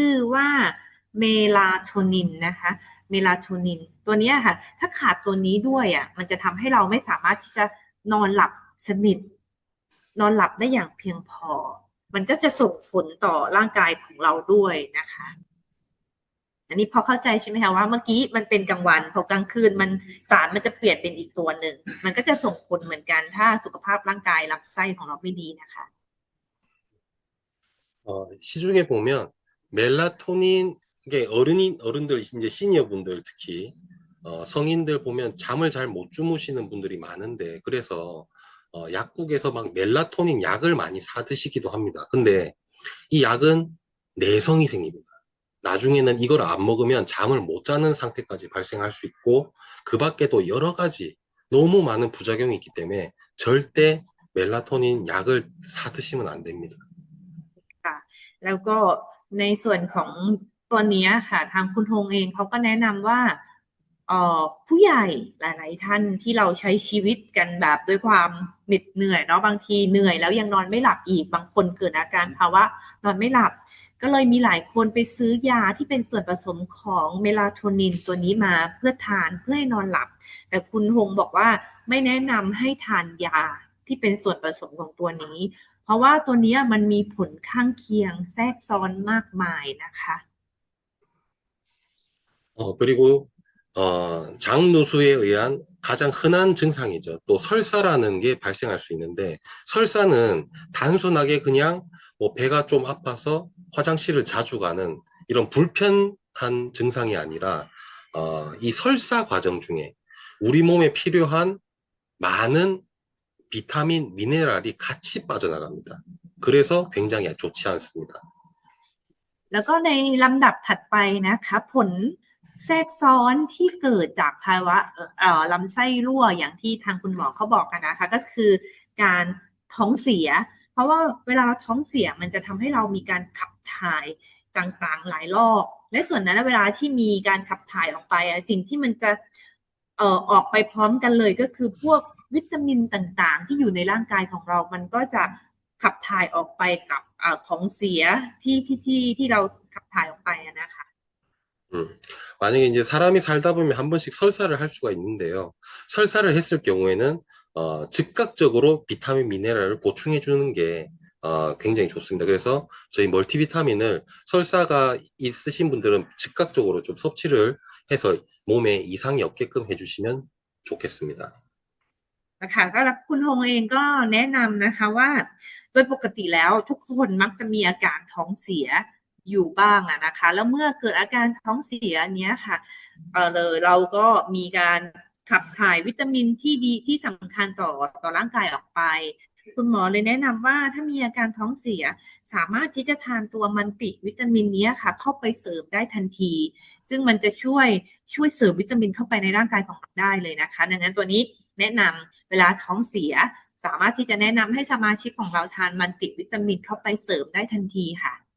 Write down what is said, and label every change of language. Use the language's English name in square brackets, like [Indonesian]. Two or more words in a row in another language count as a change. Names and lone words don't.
[Thai] อว่าเมลาโทนินนะคะเมลาโทนินตัวเนี้ยค่ะถ้าขาดตัวนี้ด้วยอ่ะมันจะทำให้เราไม่สามารถที่จะนอนหลับสนิทนอนหลับได้อย่างเพียงพอมันก็จะส่งผลต่อร่างกายของเราด้วยนะคะอันนี้พอเข้าใจใช่ไหมคะว่าเมื่อกี้มันเป็นกลางวันพอกลางคืนมันสารมันจะเปลี่ยนเป็นอีกตัวหนึ่งมันก็จะส่งผลเหมือนกันถ้าสุขภาพร่างกายลำไส้ของเราไม่ดีนะคะ [Korean] 시중에 보면 멜라토닌 이게 어른들 이제 시니어 분들 특히 성인들 보면 잠을 잘 못 주무시는 분들이 많은데 그래서 약국에서 막 멜라토닌 약을 많이 사 드시기도 합니다. 근데 이 약은 내성이 생깁니다. 나중에는 이걸 안 먹으면 잠을 못 자는 상태까지 발생할 수 있고 그 밖에도 여러 가지 너무 많은 부작용이 있기 때문에 절대 멜라토닌 약을 사 드시면 안 됩니다. [Thai] ค่ะแล้วก็ในส่วนของตัวเนี้ยค่ะทางคุณธงเองเขาก็แนะนำว่าผู้ใหญ่หลายๆท่านที่เราใช้ชีวิตกัน แบบด้วยความเหน็ดเหนื่อยเนาะบางทีเหนื่อยแล้วยังนอนไม่หลับอีกบางคนเกิดอาการภาวะนอนไม่หลับก็เลยมีหลายคนไปซื้อยาที่เป็นส่วนผสมของเมลาโทนินตัวนี้มาเพื่อทานเพื่อให้นอนหลับแต่คุณธงบอกว่าไม่แนะนำให้ทานยาที่เป็นส่วนผสมของตัวนี้ เพราะว่าตัวนี้มันมีผลข้างเคียงแทรกซ้อนมากมายนะคะ [Korean] 그리고 장누수에 의한 가장 흔한 증상이죠. 또 설사라는 게 발생할 수 있는데 설사는 단순하게 그냥 뭐 배가 좀 아파서 화장실을 자주 가는 이런 불편한 증상이 아니라 이 설사 과정 중에 우리 몸에 필요한 많은 비타민, 미네랄이 같이 빠져나갑니다. 그래서 굉장히 좋지 않습니다. [Thai] แล้วก็ในลำดับถัดไปนะคะผลแทรกซ้อนที่เกิดจากภาวะลำไส้รั่วอย่างที่ทางคุณหมอ เขาบอกกันนะคะก็คือการท้องเสียเพราะว่าเวลาเราท้องเสียมันจะทำให้เรามีการขับถ่ายต่างๆหลายรอบและส่วนนั้นเวลาที่มีการขับถ่ายออกไปสิ่งที่มันจะออกไปพร้อมกันเลยก็คือพวกวิตามินต่างๆที่อยู่ในร่างกายของเรามันก็จะขับถ่ายออกไปกับของเสียที่เราขับถ่ายออกไปนะคะ [Korean] 만약에 이제 사람이 살다 보면 한 번씩 설사를 할 수가 있는데요. 설사를 했을 경우에는 즉각적으로 비타민 미네랄을 보충해 주는 게 굉장히 좋습니다. 그래서 저희 멀티비타민을 설사가 있으신 분들은 즉각적으로 좀 섭취를 해서 몸에 이상이 없게끔 해주시면 좋겠습니다. [Thai] นะคะก็คุณฮงเองก็แนะนำนะคะว่าโดยปกติแล้วทุกคนมักจะมีอาการท้องเสียอยู่บ้างนะคะแล้วเมื่อเกิด อาการท้องเสียเนี้ยค่ะเราก็มีการขับถ่ายวิตามินที่ดีที่สำคัญต่อร่างกายออกไปคุณหมอเลยแนะนำว่าถ้ามีอาการท้องเสียสามารถที่จะทานตัวมัลติวิตามินนี้ค่ะเข้าไปเสริมได้ทันทีซึ่งมันจะช่วยเสริมวิตามินเข้าไปในร่างกายของเราได้เลยนะคะดังนั้นตัวนี้แนะนำเวลาท้องเสียสามารถที่จะแนะนำให้สมาชิกของเราทานมัลติวิตามินเข้าไปเสริมได้ทันทีค่ะ